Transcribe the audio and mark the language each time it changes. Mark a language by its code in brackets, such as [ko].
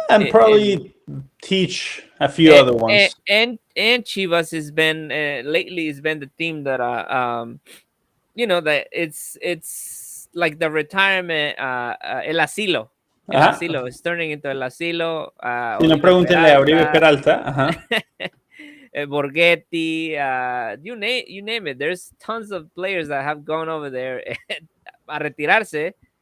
[en] probably teach a few other ones. And Chivas has been lately has been the team that that it's like the retirement [es] el asilo. [en] El asilo is turning into el asilo. [es] Si no, pregúntenle a Oribe Peralta. [en] Borghetti, you name it. There's tons of players that have gone over there [es] a retirarse.